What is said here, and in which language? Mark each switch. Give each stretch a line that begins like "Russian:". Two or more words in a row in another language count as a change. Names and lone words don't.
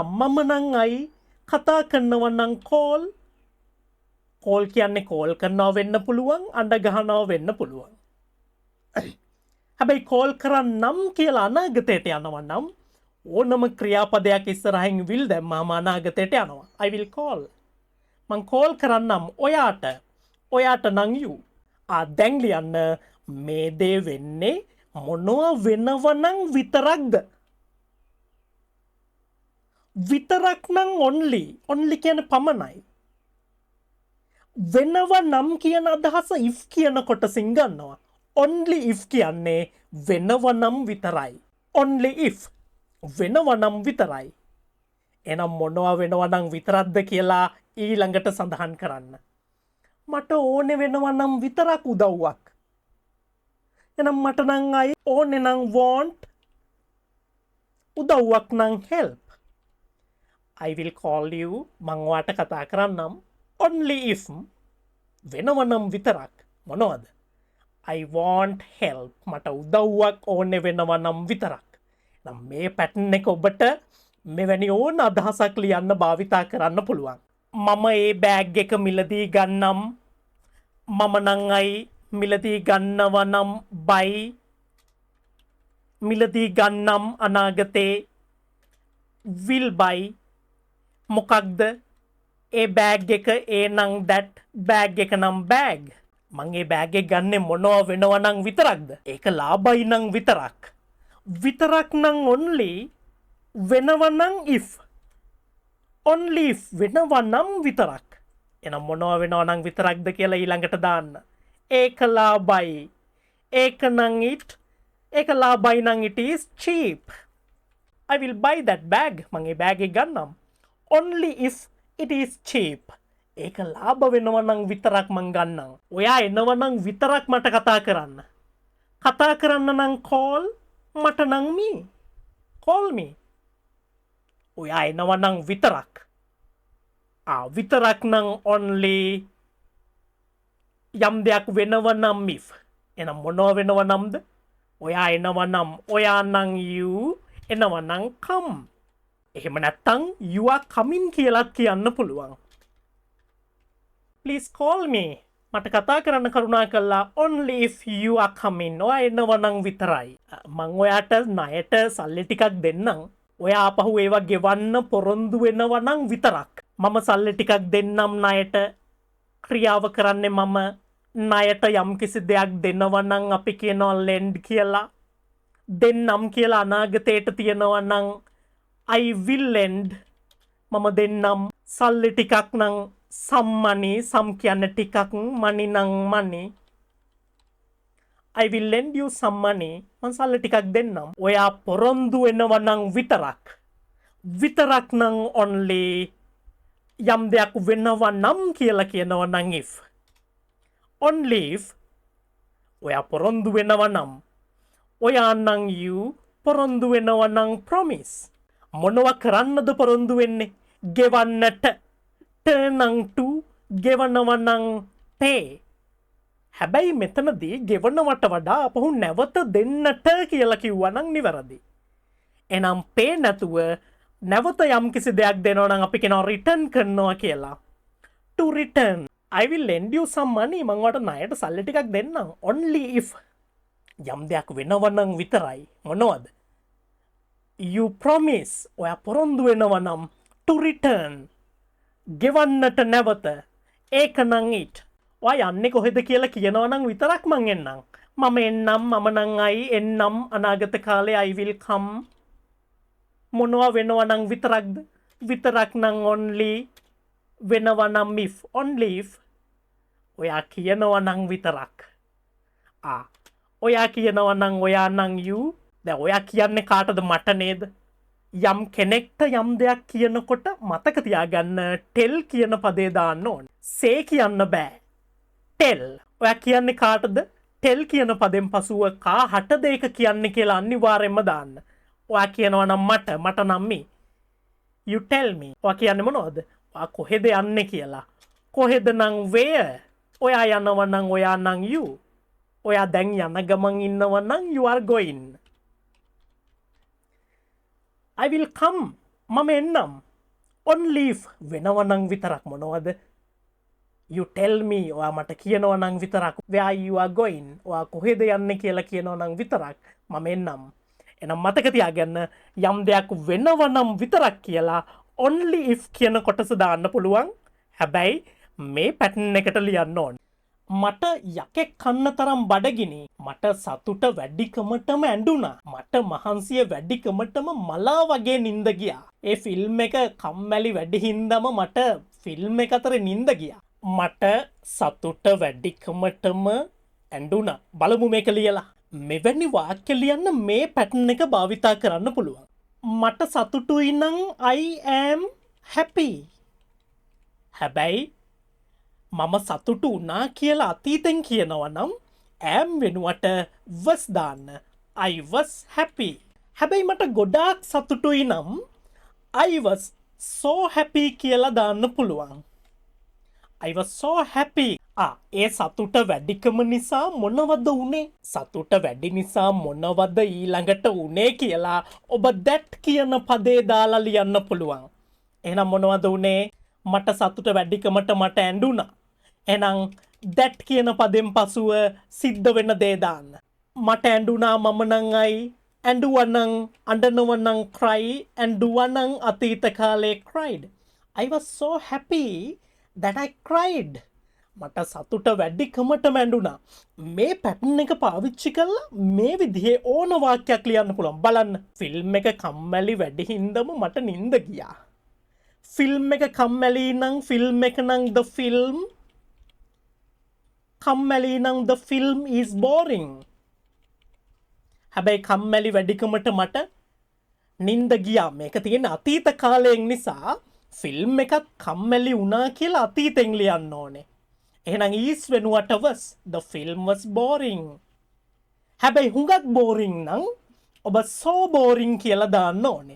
Sinhala: මම නම් අයි කතා කරනවා නම් කෝල් කියන්නේ කෝල් කරනවා වෙන්න පුළුවන්, අඬ ගහනවා වෙන්න පුළුවන්. හැබැයි කෝල් කරන්නම් කියලා අනාගතයට යනවා නම් ඕනම ක්‍රියාපදයක් ඉස්සරහින් will දැම්මාම අනාගතයට යනවා.
English: I will call.
Sinhala: මං කෝල් කරන්නම් ඔයාට නම් you. දැන් ලියන්න මේ දේ වෙන්නේ මොනවා වෙනවනම් විතරක්ද? විතරක් නම් only කියන පමණයි. වෙනව නම් කියන අදහස if කියන කොටසින් ගන්නවා.
English: only if
Sinhala: කියන්නේ වෙනව නම් විතරයි.
English: only if
Sinhala: වෙනව නම් විතරයි. එහෙනම් මොනවා වෙනව නම් විතරක්ද කියලා ඊළඟට සඳහන් කරන්න. මට ඕනේ වෙනව නම් විතරක් උදව්වක්. එහෙනම් මට නම් අය ඕනේ නම් want උදව්වක් නම් help.
English: I will call you
Sinhala: මං ඔයාට කතා කරන්නම්
English: only if
Sinhala: වෙනව නම් විතරක්. මොනවද?
English: I want help.
Sinhala: මට උදව්වක් ඕනේ වෙනව නම් විතරක්. නම් මේ පැටර්න් එක ඔබට මෙවැනි ඕන අදහසක් ලියන්න භාවිතා කරන්න පුළුවන්. මම ඒ බෑග් එක මිලදී ගන්නම්. මම නම් අයි මිලදී ගන්නව නම් buy මිලදී ගන්නම් අනාගතේ
English: will buy
Sinhala: මොකක්ද? ඒ බෑග් එක ඒ නම් that බෑග් එක නම් බෑග්. මං ඒ බෑග් එක ගන්නෙ මොනවා වෙනවා නම් විතරක්ද? ඒක ලාභයි නම් විතරක්. විතරක් නම් only වෙනව නම් if.
English: only if
Sinhala: වෙනව නම් විතරක්. එහෙනම් මොනවා වෙනවා නම් විතරක්ද කියලා ඊළඟට දාන්න. ඒක ලාභයි. ඒක නම් ඒක ලාභයි නම්
English: it is cheap. I will buy that bag.
Sinhala: මං ඒ බෑග් එක ගන්නම්.
English: only if it is cheap.
Sinhala: ඒක ලාභ වෙනවා නම් විතරක් මං ගන්නම්. ඔයා එනවා නම් විතරක් මට කතා කරන්න. කතා කරන්න නම් call මට නම් me.
English: call me.
Sinhala: ඔයා එනවා නම් විතරක්. විතරක් නම් only යම් දෙයක් වෙනව නම් if. එහෙනම් මොනවා වෙනව නම්ද? ඔයා එනවා නම් ඔයා නම් you එනවා නම් come. එහෙම නැත්තම්
English: you are coming
Sinhala: කියලාත් කියන්න පුළුවන්.
English: Please call me.
Sinhala: මට කතා කරන්න කරුණා කළා
English: only if you are coming.
Sinhala: ඔයා එනවා නම් විතරයි. මං ඔයාට ණයට සල්ලි ටිකක් දෙන්නම්. ඔයා ආපහු ඒවා ගෙවන්න පොරොන්දු වෙනවා නම් විතරක්. මම සල්ලි ටිකක් දෙන්නම් ණයට. ක්‍රියාව කරන්නේ මම ණයට යම්කිසි දෙයක් දෙනවා නම් අපි කියනවා lend කියලා. දෙන්නම් කියලා අනාගතයට තියනවා නම්
English: I will lend.
Sinhala: මම දෙන්නම් සල්ලි ටිකක් නම්
English: some money.
Sinhala: some කියන්නේ ටිකක් money නම් money.
English: I will lend you some money.
Sinhala: මං සල්ලි ටිකක් දෙන්නම්. ඔයා පොරොන්දු වෙනවා නම් විතරක්. විතරක් නම් only යම් දෙයක් වෙනවා නම් කියලා කියනවා නම් if.
English: only if
Sinhala: ඔයා පොරොන්දු වෙනවා නම්. ඔයා නම් you පොරොන්දු වෙනවා නම් promise. මොනවා කරන්නද පොරොන්දු වෙන්නේ? ගෙවන්නට.
English: turn to
Sinhala: ගෙවනවා නම් pay. හැබැයි මෙතනදී ගෙවනවට වඩා අපහු නැවත දෙන්නට කියලා කිව්වා නම් නිවැරදි. එහෙනම් pay නැතුව නැවත යම් කිසි දෙයක් දෙනවා නම් අපි කියනවා return කරනවා කියලා.
English: To return. I will lend you some money.
Sinhala: මං ඔයාලට ණයට සල්ලි ටිකක් දෙන්නම්.
English: Only if
Sinhala: යම් දෙයක් වෙනවා නම් විතරයි. මොනවද?
English: You promise.
Sinhala: ඔයා පොරොන්දු වෙනවා නම්
English: to return.
Sinhala: ගෙවන්නට නැවත. ඒක නම් it. ඔයා යන්නේ කොහෙද කියලා කියනවා නම් විතරක් මං එන්නම්. මම එන්නම් මම නම් අයි එන්නම් අනාගත කාලේ
English: I will come.
Sinhala: මොනවා වෙනවා නම් විතරක්ද? විතරක් නම් only. වෙනවා නම්
English: if. only if.
Sinhala: ඔයා කියනවා නම් විතරක්. ඔයා කියනවා නම් ඔයා නම් you. දැන් ඔයා කියන්නේ කාටද? මට නේද? යම් කෙනෙක්ට යම් දෙයක් කියනකොට මතක තියාගන්න tell කියන පදේ දාන්න ඕනේ. say කියන්න බෑ. tell. ඔයා කියන්නේ කාටද? tell කියන පදෙන් පසුව කාටද ඒක කියන්නේ කියලා අනිවාර්යෙන්ම දාන්න. ඔයා කියනවා නම් මට නම් me.
English: you tell me.
Sinhala: ඔයා කියන්නේ මොනවද? ඔයා කොහෙද යන්නේ කියලා. කොහෙද නම් where. ඔයා යනවා නම් ඔයා නම් you. ඔයා දැන් යන ගමන් ඉන්නවා නම්
English: you are going. I will come.
Sinhala: මම එන්නම්.
English: only if
Sinhala: වෙනවා නම් විතරක් මොනවද?
English: you tell me.
Sinhala: ඔයා මට කියනවා නම් විතරක්
English: where you are going.
Sinhala: ඔයා කොහෙද යන්නේ කියලා කියනවා නම් විතරක් මම එන්නම්. එහෙනම් මතක තියාගන්න යම් දෙයක් වෙනවා නම් විතරක් කියලා
English: only if
Sinhala: කියන කොටස දාන්න පුළුවන්. හැබැයි මේ පැටර්න් එකට ලියන්න ඕනේ. මට යකෙක් කන්න තරම් බඩගිනි. මට සතුට වැඩිකමටම ඇඬුණා. මට මහන්සිය වැඩිකමටම මලා වගේ නිින්ද ගියා. ඒ ෆිල්ම් එක කම්මැලි වැඩි හින්දාම මට ෆිල්ම් එක අතරේ නිින්ද ගියා. මට සතුට වැඩිකමටම ඇඬුණා. බලමු මේක ලියලා. මෙවැනි වාක්‍ය ලියන්න මේ පැටර්න් එක භාවිතා කරන්න පුළුවන්. මට සතුටුයි නම්
English: I am happy.
Sinhala: හැබැයි මම සතුටු වුණා කියලා අතීතෙන් කියනවා නම් am වෙනුවට was දාන්න.
English: I was happy.
Sinhala: හැබැයි මට ගොඩාක් සතුටුයි නම්
English: I was so happy
Sinhala: කියලා දාන්න පුළුවන්.
English: I was so happy.
Sinhala: ඒ සතුට වැඩිකම නිසා මොනවද උනේ? සතුට වැඩි නිසා මොනවද ඊළඟට උනේ කියලා ඔබ that කියන පදේ දාලා ලියන්න පුළුවන්. එහෙනම් මොනවද උනේ? මට සතුට වැඩිකමට මට ඇඬුණා. එහෙනම් that කියන පදෙන් පසුව සිද්ධ වෙන දේ දාන්න. මට ඇඬුණා මම නම් අයි. ඇඬුවා නම් අඬනවා නම් cry. ඇඬුවා නම් අතීත කාලේ cried.
English: I was so happy that I cried.
Sinhala: මට සතුට වැඩිකමටම ඇඬුණා. මේ පැටර්න් එක පාවිච්චි කරලා මේ විදිහේ ඕන වාක්‍යයක් ලියන්න පුළුවන්. බලන්න. ෆිල්ම් එක කම්මැලි වැඩි හින්දාම මට නිින්ද ගියා. ෆිල්ම් එක කම්මැලි නම් ෆිල්ම් එක නම්
English: the film.
Sinhala: කම්මැලි නම්
English: the film is boring.
Sinhala: හැබැයි කම්මැලි වැඩිකමට මට නිින්ද ගියා. මේක තියෙන අතීත කාලයෙන් නිසා ෆිල්ම් එකක් කම්මැලි වුණා කියලා අතීතෙන් ලියන්න ඕනේ.
English: එහෙනම් is වෙනුවට was. The film was boring.
Sinhala: හැබැයි හුඟක් boring නම් ඔබ
English: so boring
Sinhala: කියලා දාන්න ඕනේ.